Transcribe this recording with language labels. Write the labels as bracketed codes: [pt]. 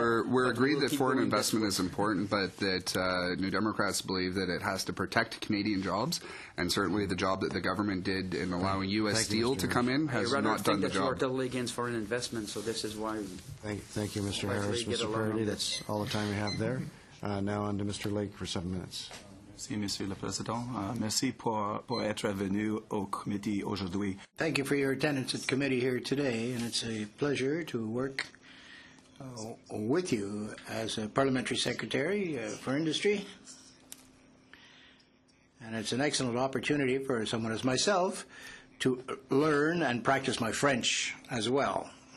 [en] We're agreed that foreign investment is important, but that New Democrats believe that it has to protect Canadian jobs, and certainly the job that the government did in allowing U.S. Steel to come in has not done the job. I rather think that you are totally against foreign investment, so this is why. Thank you, Mr. Harris. Mr. Parody, that's all the time we have there. Now on to Mr. Lake for 7 minutes. [fr] Merci, Monsieur le Président. Merci pour être venu au comité aujourd'hui. [en] Thank you for your attendance at committee here today, and it's a pleasure to work with you as a parliamentary secretary for industry. And it's an excellent opportunity for someone as myself to learn and practice my French as well.